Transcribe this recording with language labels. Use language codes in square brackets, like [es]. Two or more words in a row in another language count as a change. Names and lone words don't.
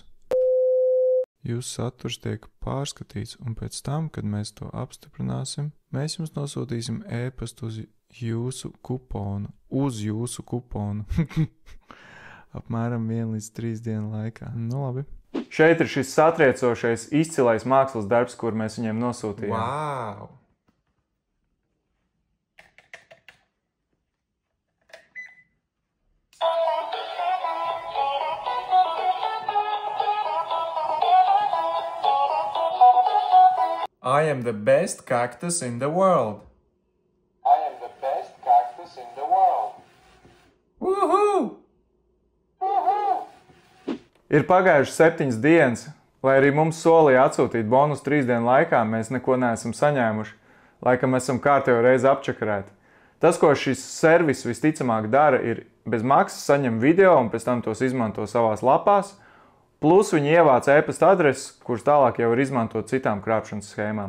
[lv] Jūsu saturs tiek pārskatīts, un pēc tam, kad mēs to apstiprināsim, mēs jums nosūtīsim e-pastu uz jūsu kuponu. Apmēram 1 līdz 3 dienu laikā. Labi. Šeit ir šis satriecošais, izcilais mākslas darbs, kur mēs viņiem nosūtījām. [en] Wow! I am the best cactus in the world. I am the best cactus in the world. Woohoo! [lv] Ir pagājuši 7 dienas, lai arī mums solīja atsūtīt bonus 3 dienu laikā, mēs neko neesam saņēmuši, laikam esam kārtējo reizi apčakarēti. Tas, ko šis servis visticamāk dara, ir bez maksas saņem video un pēc tam tos izmanto savās lapās, plus viņi ievāc e-pasta adreses, kuras tālāk jau ir izmantot citām krāpšanas schēmām.